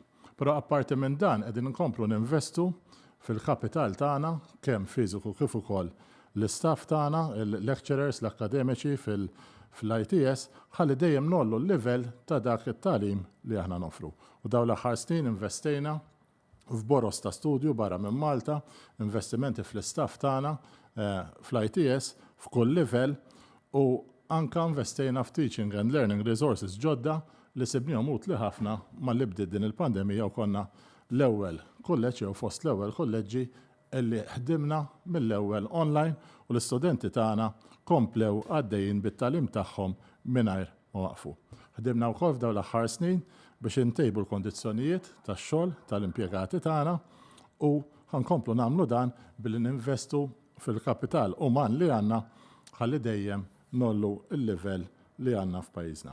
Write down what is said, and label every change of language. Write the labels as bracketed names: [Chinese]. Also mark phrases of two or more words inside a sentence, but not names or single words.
[Maltese] Però apparti minn dan qegħdin inkomplu ninvestu fil-kapital tagħna kemm fiżiku kif ukoll l-istaff tagħna, il-lecturers, l-akademiċi fil-ITS ħalli dejjem nollu l-livell ta' dak it-tagħlim li aħna nofru. U dawn l-aħħar snin investejna f'boros ta' studju barra minn Malta, investimenti fl-istaff tagħna fl-ITS f'kull livell u anka investejna f' [English] teaching and learning resources [Maltese] ġodda li sibnihom utli ħafna mal-li bdiet din il-pandemija u konna l-ewwel kulleġġ jew fost l-ewwel kulleġġi illi ħdimna mill-ewwel online u l-istudenti tagħna komplew għaddejjin bit-tagħlim tagħhom mingħajr ma waqfu. Ħdimna wkoll f'dawn l-aħħar snin biex intejbu l-kondizzjonijiet tax-xogħol tal-impjegati tagħna u ħankomplu nagħmlu dan billi ninvestu fil-kapital uman li għandna ħalli dejjem nollu l-livell li għandna f'pajjiżna.